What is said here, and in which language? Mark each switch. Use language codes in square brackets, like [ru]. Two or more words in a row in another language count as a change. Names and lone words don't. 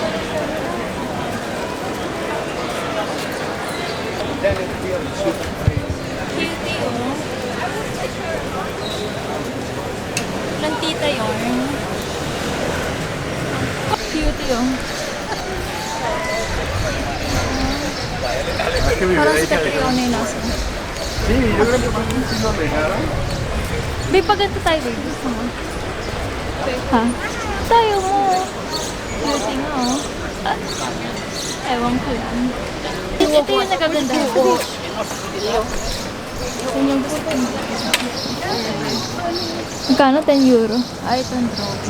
[tl] Cutie o. Plantita yun. Cutie o. Parang si Catriona yung nasa. [es] Sí, yo creo que fue un signo de nada. [tl] Babe, pag ito tayo, babe. Gusto mo? Ha? Tayo mo. Cutie nga, oh. Ewan ko lang. Ito yung nagaganda. Yun yung gusto ko. Magkano? 10 euro. Ay, ito ang drawing.